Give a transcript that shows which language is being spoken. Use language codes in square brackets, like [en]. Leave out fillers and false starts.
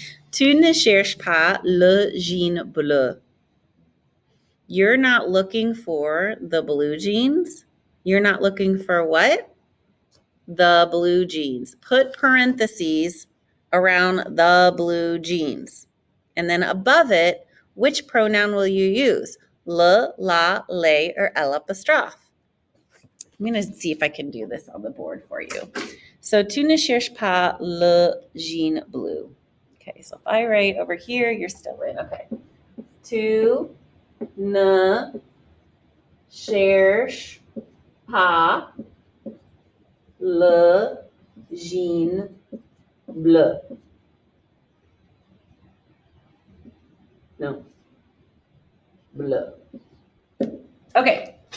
[fr] Tu ne cherches pas le jean bleu. [en] You're not looking for the blue jeans. You're not looking for what? The blue jeans. Put parentheses around the blue jeans. And then above it, which pronoun will you use? Le, la, les, or elle apostrophe? I'm going to see if I can do this on the board for you. So, [fr] tu ne cherches pas le jean bleu. [en] Okay, so if I write over here, you're still in. Okay. [fr] Tu ne cherches pas le jean bleu. [en] No. Bleu. Okay.